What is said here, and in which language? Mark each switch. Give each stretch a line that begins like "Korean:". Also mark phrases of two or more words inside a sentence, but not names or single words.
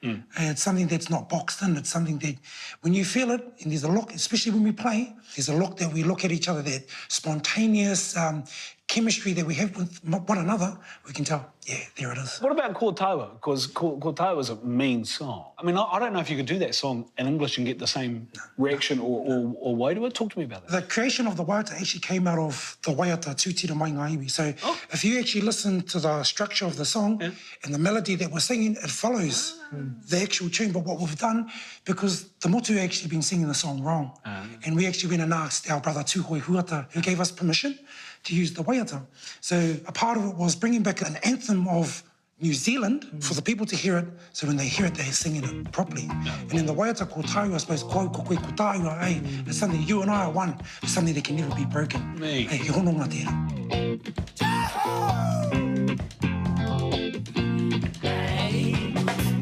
English: And it's something that's not boxed in. It's something that when you feel it, and there's a look, especially when we play, there's a look that we look at each other, that spontaneous chemistry that we have with one another, we can tell, yeah, there it is. What about Kōtaua? Because Kōtaua is a mean song. I mean, I don't know if you could do that song in English and get the same reaction or way to it. Talk to me about that. The creation of the waiata actually came out of the waiata tūtira mai ngā iwi. So if you actually listen to the structure of the song and the melody that we're singing, it follows the actual tune. But what we've done, because the motu actually been singing the song wrong, and we actually went and asked our brother Tūhoi Huata, who gave us permission to use the waiata. So a part of it was bringing back an anthem of New Zealand for the people to hear it, so when they hear it, they're singing it properly. And in the waiata Kōtaua, I suppose,
Māori: koe ko koe kōtaua,
English: it's something you and I are one, it's something that can never be broken.
Māori: Hey, he hono ngā tērā.